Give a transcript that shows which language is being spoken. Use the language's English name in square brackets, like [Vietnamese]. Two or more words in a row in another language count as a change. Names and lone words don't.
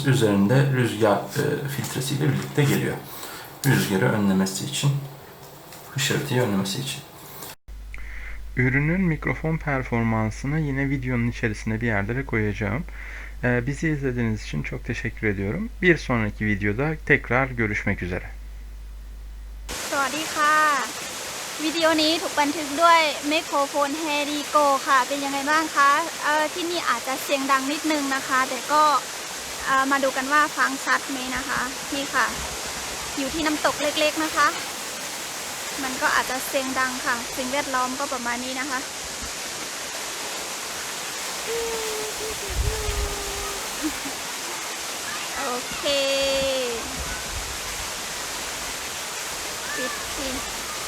[Turkish] Üzerinde rüzgar filtresiyle birlikte geliyor. Rüzgarı önlemesi için, hışırtıyı önlemesi için. Ürünün mikrofon performansını yine videonun içerisine bir yerlere koyacağım. Bizi izlediğiniz için çok teşekkür ediyorum. Bir sonraki videoda tekrar görüşmek üzere. [Thai] สวัสดีค่ะวิดีโอนี้ถูกบันทึกด้วยไมโครโฟน Herico ค่ะเป็นยังไงบ้างคะที่นี่อาจจะเสียงดังนิดนึงนะคะแต่ก็มาดูกันว่าฟังชัดไหมนะคะนี่ค่ะอยู่ที่น้ำตกเล็กๆนะคะมันก็อาจจะเสียงดังค่ะสิ่งแวดล้อมก็ประมาณนี้นะคะโอเคปิด